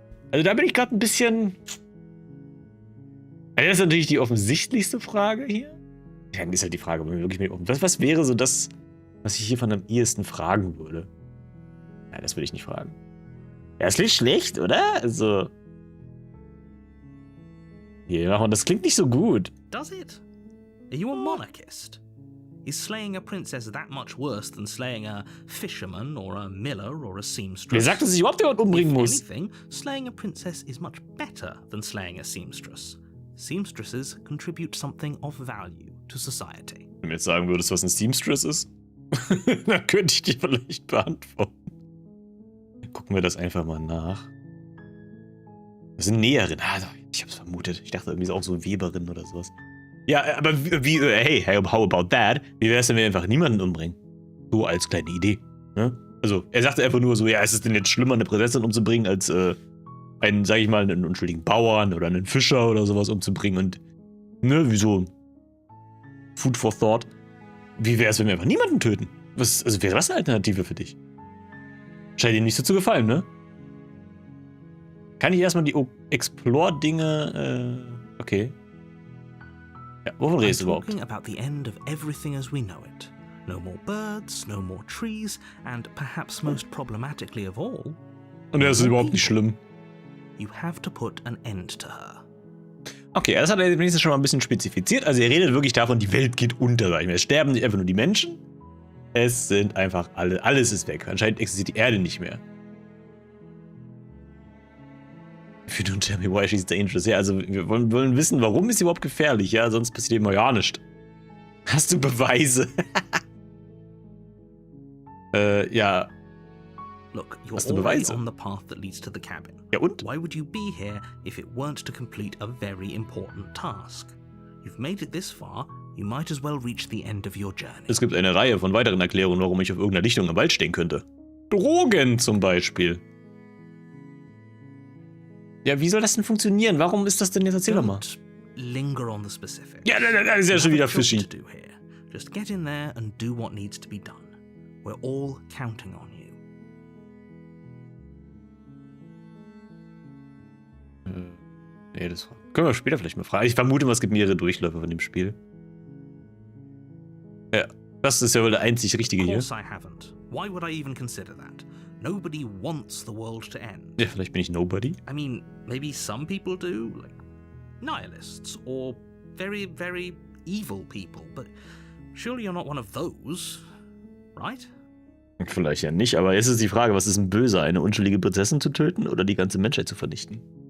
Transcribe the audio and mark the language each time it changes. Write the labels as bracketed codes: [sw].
[de] Also da bin ich gerade ein bisschen... Also das ist natürlich die offensichtlichste Frage hier. Ja, dann ist halt die Frage, wenn wir wirklich mit was wäre so das, was ich hier von am ehesten fragen würde? Ja, das würde ich nicht fragen. Ja, das klingt schlecht, oder? Also... Hier, machen wir, das klingt nicht so gut. [en] Does it? Are you a monarchist? Is slaying a princess that much worse than slaying a fisherman or a miller or a seamstress? [de] Wer sagt, dass ich überhaupt jemanden umbringen [en] If [de] muss? [en] anything, slaying a princess is much better than slaying a seamstress. Seamstresses contribute something of value to society. [de] Wenn du mir jetzt sagen würdest, was ein Seamstress ist, dann könnte ich dir vielleicht beantworten. Gucken wir das einfach mal nach. Das sind Näherinnen. Ah, ich hab's vermutet. Ich dachte irgendwie so auch so Weberin oder sowas. Ja, aber [en] hey, how about that? [de] Wie wär's, wenn wir einfach niemanden umbringen? So als kleine Idee. Ne? Also, er sagte einfach nur so, ja, ist es denn jetzt schlimmer, eine Prinzessin umzubringen, als einen, sag ich mal, einen unschuldigen Bauern oder einen Fischer oder sowas umzubringen und, ne, wie so [en] Food for Thought. [de] Wie wär's, wenn wir einfach niemanden töten? Also wäre das eine Alternative für dich? Scheint dir nicht so zu gefallen, ne? Kann ich erstmal die Explore-Dinge, okay. Ja, wovon redest du überhaupt? [en] I'm talking about the end of everything as we know it. No more birds, no more trees, and perhaps most problematically of all... [de] Und das ist überhaupt nicht schlimm. [en] You have to put an end to her. [de] Okay, das hat er wenigstens schon mal ein bisschen spezifiziert. Also er redet wirklich davon, die Welt geht unter. Es sterben nicht einfach nur die Menschen. Es sind einfach alles ist weg. Anscheinend existiert die Erde nicht mehr. [en] If you don't tell me why she's dangerous. [de] Ja, also wir wollen wissen, warum ist sie überhaupt gefährlich. Ja, sonst passiert immer ja nichts. Hast du Beweise? Ja. [en] Look, you're [de] Hast du [en] already [de] Beweise? [en] on the path that leads to the cabin. [de] Ja und? [en] Why would you be here if it weren't to complete a very important task? You've made it this far, you might as well reach the end of your journey. [de] Es gibt eine Reihe von weiteren Erklärungen, warum ich auf irgendeiner Lichtung im Wald stehen könnte. Drogen zum Beispiel. Ja, wie soll das denn funktionieren? Warum ist das denn jetzt? Erzähl doch mal. [en] Don't linger on the specifics. [de] Ja, das ist ja schon wieder fishy. [en] To do here. Just get in there and do what needs to be done. We're all counting on you. [de] Nee, das können wir später vielleicht mal fragen. Ich vermute mal, es gibt mehrere Durchläufe von dem Spiel. Ja, das ist ja wohl der einzig Richtige hier. [en] Of course I haven't. Why would I even consider that? Nobody wants the world to end. [de] Ja, vielleicht bin ich Nobody. [en] I mean, maybe some people do, like nihilists or very, very evil people, but surely you're not one of those, right? [de] Vielleicht ja nicht, aber jetzt ist die Frage, was ist ein Böser? Eine unschuldige Prinzessin zu töten oder die ganze Menschheit zu vernichten?